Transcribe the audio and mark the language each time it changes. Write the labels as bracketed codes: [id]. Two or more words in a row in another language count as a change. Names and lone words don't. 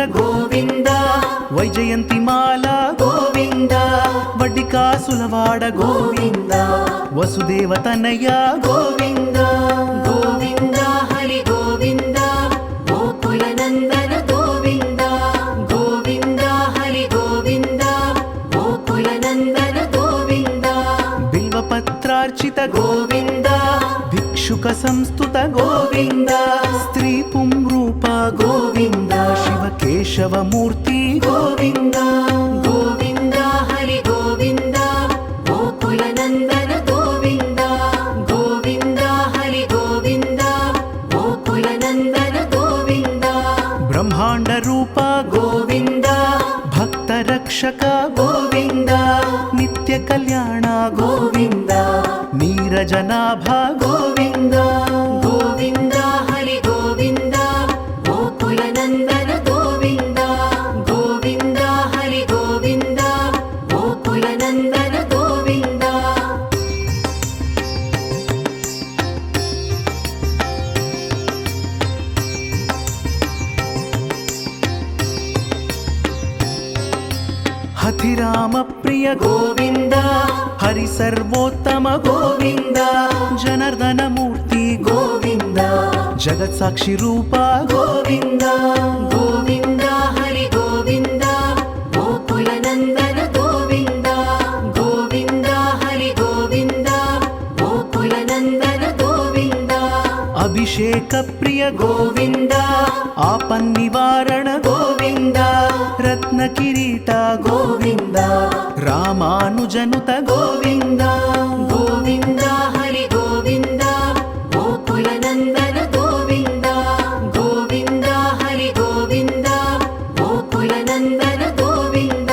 [sa] ಗೋವಿಂದ ವೈಜಯಂತಿ ಮಾಲಾ ಗೋವಿಂದ [te] ವಡ್ಡಿಕಾಸುಲವಾಡ [sa] ಗೋವಿಂದ ವಸುದೇವ ತನಯ ಗೋವಿಂದ ಗೋವಿಂದ ಹರಿ ಗೋವಿಂದ ಗೋಕುಲ ನಂದನ ಗೋವಿಂದ ಗೋವಿಂದ ಹರಿ ಗೋವಿಂದ ಗೋಕುಲ ನಂದನ ಗೋವಿಂದ ಬಿಲ್ವಪತ್ರಾರ್ಚಿತ ಗೋವಿಂದ ಭಿಕ್ಷುಕ ಸಂಸ್ತುತ ಗೋವಿಂದ ಸ್ತ್ರೀ ಪುಂರೂಪ ಗೋವಿಂದ ಶಿವಕೇಶವ ಮೂರ್ತಿ ಗೋವಿಂದ ಗೋವಿಂದ ಹರಿ ಗೋವಿಂದ ಗೋಕುಲ ನಂದನ ಗೋವಿಂದ ಗೋವಿಂದ ಹರಿ ಗೋವಿಂದ ಗೋಕುಲ ನಂದನ ಗೋವಿಂದ ಬ್ರಹ್ಮಾಂಡ ರೂಪ ಗೋವಿಂದ ಭಕ್ತ ರಕ್ಷಕ ಗೋವಿಂದ ನಿತ್ಯ ಕಲ್ಯಾಣ ಗೋವಿಂದ ನೀರಜನಾಭ ಗೋವಿಂದ ಗೋವಿಂದ ಹರಿ ಗೋವಿಂದ ಗೋಕುಲ ನಂದನ ಗೋವಿಂದ ಗೋವಿಂದ ಹರಿ ಗೋವಿಂದ ಗೋಕುಲ ನಂದನ ಗೋವಿಂದ ಹಥಿರಾಮ ಪ್ರಿಯ ಗೋವಿಂದ ಹರಿ ಸರ್ವೋತ್ತಮ ಗೋವಿಂದ ಜನಾರ್ದನ ಮೂರ್ತಿ ಗೋವಿಂದ ಜಗತ್ ಸಾಕ್ಷಿ ರೂಪ ಗೋವಿಂದ ಗೋವಿಂದ ಹರಿ ಗೋವಿಂದ ಗೋಕುಲ ನಂದನ ಗೋವಿಂದ ಗೋವಿಂದ ಹರಿ ಗೋವಿಂದ ಗೋಕುಲ ನಂದನ ಗೋವಿಂದ అభిషేక ప్రియ గోవింద ఆపన్నివారణ గోవింద రత్న కిరీట గోవింద రామానుజనుత గోవింద గోవింద హరి గోవింద గోకుల నందన గోవింద గోవింద హరి గోవింద గోకుల నందన గోవింద